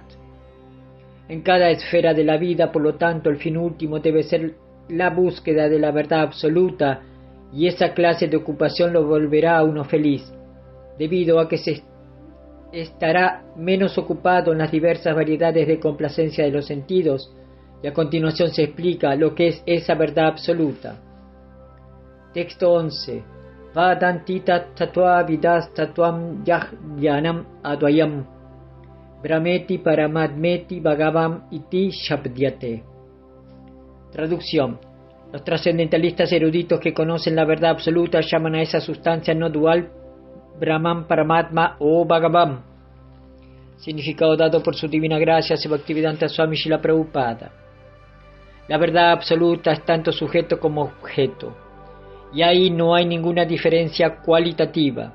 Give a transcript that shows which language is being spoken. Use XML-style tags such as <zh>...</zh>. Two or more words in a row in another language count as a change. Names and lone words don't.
<es>En cada esfera de la vida, por lo tanto, el fin último debe ser la búsqueda de la verdad absoluta, y esa clase de ocupación lo volverá a uno feliz, debido a que se estará menos ocupado en las diversas variedades de complacencia de los sentidos, y a continuación se explica lo que es esa verdad absoluta. Texto 11.</es> <sa>Vadanti tattva vidas tattvam yajnanam advayam Brahmeti paramadmeti bhagavam iti shabdyate.</sa> <es>Traducción. Los trascendentalistas eruditos que conocen la verdad absoluta llaman a esa sustancia no dual Brahman Paramatma o Bhagavan. Significado dado por su divina gracia Sri Bhaktivedanta Swami Srila Prabhupada. La verdad absoluta es tanto sujeto como objeto, y ahí no hay ninguna diferencia cualitativa.</es>